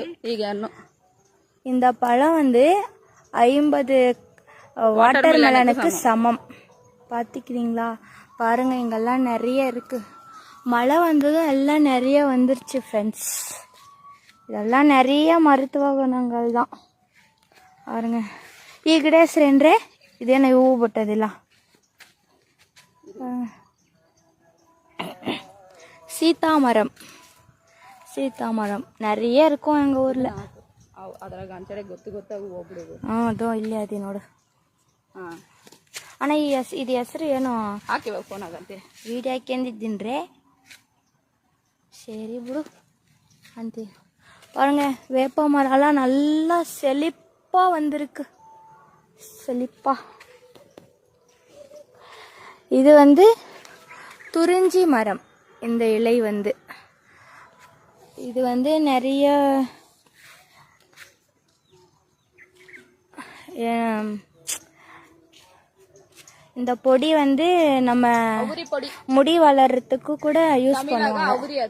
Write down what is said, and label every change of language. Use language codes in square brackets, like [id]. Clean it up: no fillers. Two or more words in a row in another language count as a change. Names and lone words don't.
[ta] இந்த பழம் வந்து 50 வாட்டர் மெலனுக்கு சமம். பார்த்துக்கிறீங்களா? பாருங்க, இங்கெல்லாம் நிறைய இருக்கு. மழை வந்ததும் எல்லாம் நிறைய வந்துருச்சு ஃப்ரெண்ட்ஸ். இதெல்லாம் நிறைய மருத்துவ குணங்கள் தான் பாருங்க. [kn] ಈ ಗಿಡ ಹೆಸರೇನ್ರೆ? ಇದೇನೋ ಹೂವು ಬಿಟ್ಟದಿಲ್ಲ. [ta] சீத்தாமரம், சீத்தாமரம் நிறைய இருக்கும் எங்கள் ஊரில். [kn] ಅದೋ ಇಲ್ಲೇ ಅದಿ ನೋಡು. ಅಣ್ಣ ಇದು ಹೆಸರು ಏನೋ ಹಾಕಿ ಫೋನ್ ಆಗಂತೆ, ವಿಡಿಯೋ ಹಾಕ್ಯಂದಿದ್ದೀನ್ರಿ. சரி ಬಿಡು ಅಂತೀ. [ta] பாருங்க, வேப்ப மரம்லாம் நல்லா செழிப்பாக வந்திருக்கு, செழிப்பா. இது வந்து துறிஞ்சி மரம். இந்த இலை வந்து இது வந்து நிறைய இந்த பொடி வந்து நம்ம முடி வளர்றதுக்கு கூட யூஸ் பண்ணுவாங்க.